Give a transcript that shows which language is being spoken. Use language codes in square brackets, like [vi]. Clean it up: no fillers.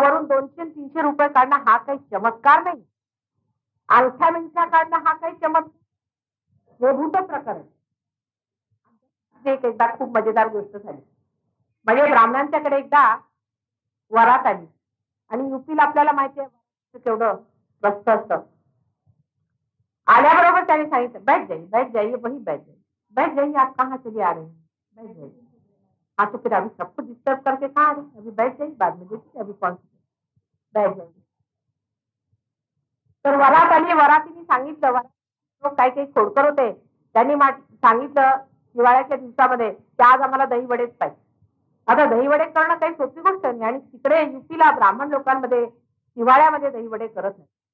[mr] वरून 200-300 रुपये काढणं हा काही चमत्कार नाही. अंगठ्या मिंठ्या काढणं हा काही चमत्कार, हे भूत प्रकार आहे. एकदा खूप मजेदार गोष्ट झाली. म्हणजे ब्राह्मणांच्याकडे एकदा वरात आली आणि युपीला आपल्याला माहिती आहे केवढं स्वस्त असतं. आल्याबरोबर त्याने सांगितलं, [hi] बैठ जाइए बैठ जाइए वही बैठ जाइए आप कहाँ चले आ रहे हैं, बैठ जाइए. हाँ तो फिर अभी सबको डिस्टर्ब करके कहाँ आ रहे हैं, अभी बैठ जाइए, बाद में देखिए अभी कौन बैठ जाइए. [mr] तर वरात आली. वरातीने सांगितलं, वरात काही काही खोडकर होते, त्यांनी सांगितलं हिवाळ्याच्या दिवसामध्ये की आज आम्हाला दही वडेच पाहिजे. आता दही वडे करणं काही सोपी गोष्ट नाही आणि तिकडे युपीला ब्राह्मण लोकांमध्ये हिवाळ्यामध्ये दही वडे करत नाही.